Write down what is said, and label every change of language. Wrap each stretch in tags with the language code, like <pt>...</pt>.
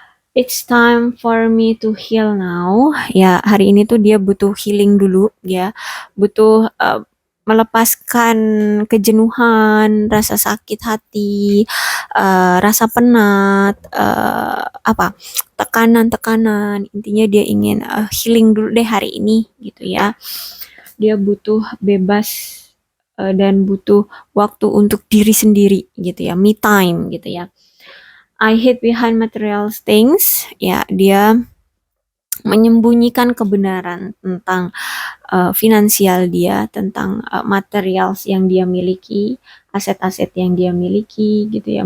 <en>It's time for me to heal now.</en> <id>Ya, hari ini tuh dia butuh healing dulu ya. Butuh melepaskan kejenuhan, rasa sakit hati, rasa penat, apa? Tekanan-tekanan. Intinya dia ingin healing dulu deh hari ini gitu ya. Dia butuh bebas dan butuh waktu untuk diri sendiri gitu ya, me time gitu ya.</id> <en>I hid behind material things.</en> <id>Ya, dia menyembunyikan kebenaran tentang finansial dia, tentang materials yang dia miliki, aset-aset yang dia miliki gitu ya.</id>